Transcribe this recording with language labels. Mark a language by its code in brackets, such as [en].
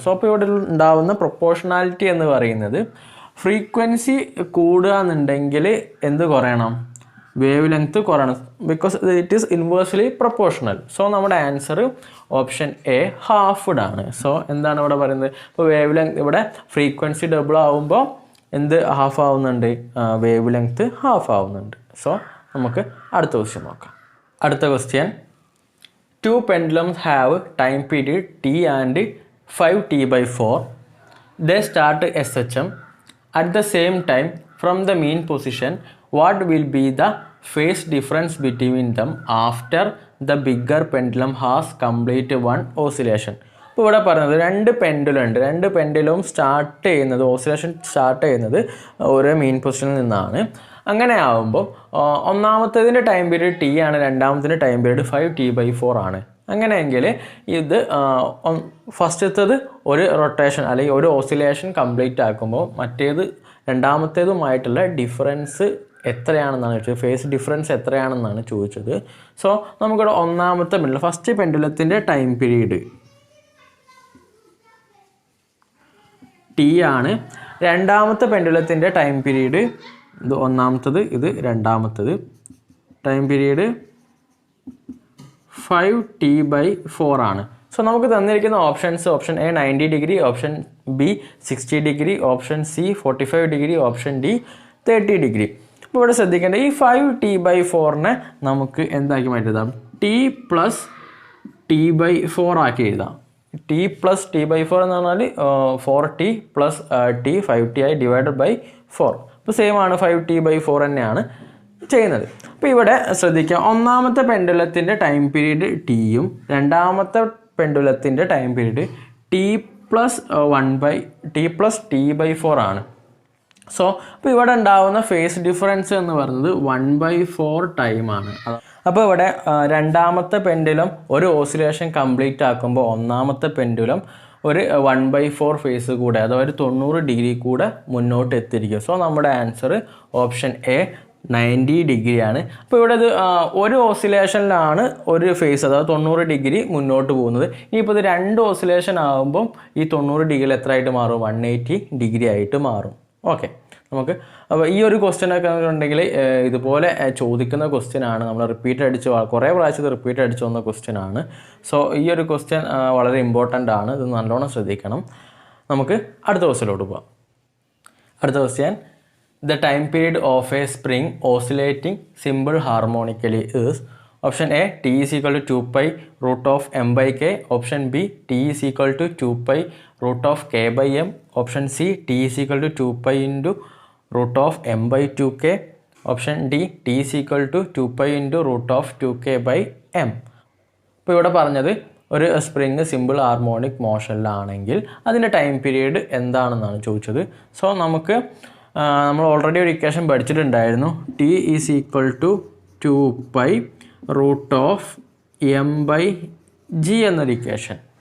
[ml] So അപ്പോൾ ഇവിടെ ഉണ്ടാവുന്ന പ്രൊപ്പോർഷണാലിറ്റി എന്ന് പറയുന്നത് ഫ്രീക്വൻസി കൂടുക എന്നുണ്ടെങ്കിൽ എന്ത് കുറയണം, wave length കുറയണം, [en] Because it is inversely proportional. [ml] So നമ്മുടെ ആൻസർ ഓപ്ഷൻ എ ഹാഫ്ഡ് ആണ്. സോ എന്താണ് ഇവിടെ പറയുന്നത്, ഇപ്പോൾ വേവ് ലെങ്ത് ഇവിടെ ഫ്രീക്വൻസി ഡബിൾ ആവുമ്പോൾ എന്ത് ഹാഫ് ആവുന്നുണ്ട്, വേവ് ലെങ്ത് ഹാഫ് ആവുന്നുണ്ട്. സോ നമുക്ക് അടുത്ത ക്വസ്റ്റ്യൻ നോക്കാം. അടുത്ത question, [en] 2 pendulums have time period T and 5T/4. They start SHM at the same time from the mean position. What will be the phase difference between them after the bigger pendulum has complete one oscillation. [ml] ഇപ്പോൾ ഇവിടെ പറയുന്നത് രണ്ട് pendulum ഉണ്ട്. രണ്ട് പെൻഡുലവും start ചെയ്യുന്നത് oscillation start ചെയ്യുന്നത് ഓരോ main പൊസിഷനിൽ നിന്നാണ്. അങ്ങനെ ആകുമ്പോൾ ഒന്നാമത്തേതിൻ്റെ ടൈം പീരീഡ് ടി ആണ്, രണ്ടാമത്തിൻ്റെ ടൈം പീരീഡ് 5t/4 ആണ്. അങ്ങനെയെങ്കിൽ ഇത് ഫസ്റ്റത്തേത് ഒരു റൊട്ടേഷൻ അല്ലെങ്കിൽ ഒരു ഓസിലേഷൻ കംപ്ലീറ്റ് ആക്കുമ്പോൾ മറ്റേത് രണ്ടാമത്തേതുമായിട്ടുള്ള ഡിഫറൻസ് എത്രയാണെന്നാണ് ചോദിച്ചത്, ഫേസ് ഡിഫറൻസ് എത്രയാണെന്നാണ് ചോദിച്ചത്. സോ നമുക്കിവിടെ ഒന്നാമത്തെ pendulum first പെൻഡുലത്തിൻ്റെ time period T ആണ്. രണ്ടാമത്തെ പെൻഡുലത്തിൻ്റെ ടൈം പീരീഡ് ഇത് ഒന്നാമത്തത്, ഇത് രണ്ടാമത്തത്. ടൈം പീരീഡ് 5t/4 ആണ്. സോ നമുക്ക് തന്നിരിക്കുന്ന options option A 90 degree, option B 60 degree, option C 45 degree, option D 30 degree. അപ്പോൾ ഇവിടെ ശ്രദ്ധിക്കേണ്ടത് ഈ 5t/4 നമുക്ക് എന്താക്കി മാറ്റിയതാം, t+t/4 ആക്കി എഴുതാം. t+t/4 എന്ന് പറഞ്ഞാൽ 4t + t 5t ആയി /4. അപ്പോൾ സെയിം ആണ്, 5t/4 തന്നെയാണ് ചെയ്യുന്നത്. അപ്പോൾ ഇവിടെ ശ്രദ്ധിക്കുക, ഒന്നാമത്തെ പെൻഡുലത്തിൻ്റെ ടൈം പീരീഡ് ടിയും രണ്ടാമത്തെ പെൻഡുലത്തിൻ്റെ ടൈം പീരീഡ് t+t/4 ആണ്. സോ അപ്പോൾ ഇവിടെ ഉണ്ടാവുന്ന ഫേസ് ഡിഫറൻസ് എന്ന് പറയുന്നത് 1/4 ടൈമാണ്. അപ്പോൾ ഇവിടെ രണ്ടാമത്തെ പെൻഡുലം ഒരു ഓസിലേഷൻ കംപ്ലീറ്റ് ആക്കുമ്പോൾ ഒന്നാമത്തെ പെൻഡുലം ഒരു 1/4 ഫേസ് കൂടെ, അതായത് 90 ഡിഗ്രി കൂടെ മുന്നോട്ട് എത്തിയിരിക്കും. സോ നമ്മുടെ ആൻസർ ഓപ്ഷൻ എ 90 ഡിഗ്രിയാണ്. അപ്പോൾ ഇവിടെ ഇത് ഒരു ഓസിലേഷനിലാണ് ഒരു ഫേസ്, അതായത് 90 ഡിഗ്രി മുന്നോട്ട് പോകുന്നത്. ഇനിയിപ്പോൾ ഇത് രണ്ട് ഓസിലേഷൻ ആകുമ്പം ഈ 90 ഡിഗ്രി എത്ര ആയിട്ട് മാറും, 180 ഡിഗ്രി ആയിട്ട് മാറും. ഓക്കെ, നമുക്ക് അപ്പോൾ ഈ ഒരു ക്വസ്റ്റ്യനൊക്കെ ഉണ്ടെങ്കിൽ ഇതുപോലെ ചോദിക്കുന്ന ക്വസ്റ്റ്യനാണ്. നമ്മൾ റിപ്പീറ്റ് അടിച്ച് കുറേ പ്രാവശ്യം റിപ്പീറ്റ് അടിച്ച് വന്ന ക്വസ്റ്റ്യനാണ്. സോ ഈ ഒരു ക്വസ്റ്റ്യൻ വളരെ ഇമ്പോർട്ടൻ്റ് ആണ്, ഇത് നല്ലോണം ശ്രദ്ധിക്കണം. നമുക്ക് അടുത്ത ക്വസ്റ്റ്യനിലോട്ട് പോകാം. അടുത്ത question, [en] the time period of a spring oscillating simple harmonically is option A t is equal to 2 pi root of m by k, option B t is equal to 2 pi root of k by m, option C t is equal to 2 pi into root of m by 2k, option D t is equal to 2 pi into root of 2k by m. [ml] ഇപ്പോൾ ഇവിടെ പറഞ്ഞത് ഒരു spring simple harmonic മോഷനിലാണെങ്കിൽ അതിൻ്റെ time period എന്താണെന്നാണ് ചോദിച്ചത്. So നമ്മൾ already ഒരു equation പഠിച്ചിട്ടുണ്ടായിരുന്നു, [en] T is equal to 2 pi root of m by g [ml] എന്നൊരു ഇക്വേഷൻ.